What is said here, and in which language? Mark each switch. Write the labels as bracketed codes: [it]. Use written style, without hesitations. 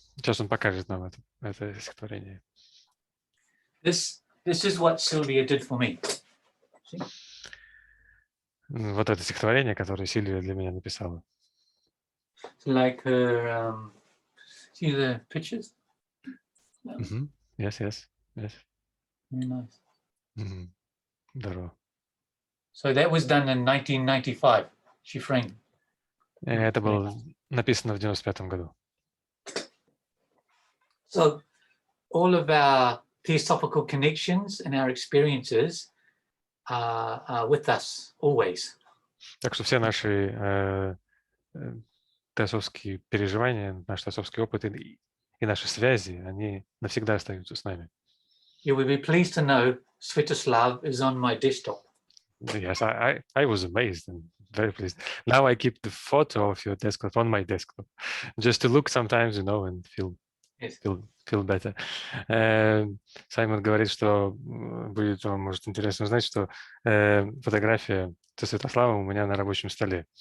[ru] сейчас он покажет нам это стихотворение. [en] This is what Sylvia did for me. See? [ru] Вот это стихотворение, которое Сильвия для меня написала. [en] Like her, see the pictures? Yes. Very nice. [ru] Здорово. [en] So that was done in 1995. She framed. [ru] Это было написано в 95 году. [en] So all of our theosophical connections and our experiences are with us always. [ru] Так что все наши теософские переживания, наш теософский опыт и наши связи, они навсегда остаются с нами. [en] You will be pleased to know Svetoslav is on my desktop. Yes, I was amazed and very pleased. Now I keep the photo of your desktop on my desktop, just to look sometimes, you know, and feel better. [ru] Саймон говорит, что будет вам, может, интересно узнать, что фотография Святослава у меня на рабочем столе.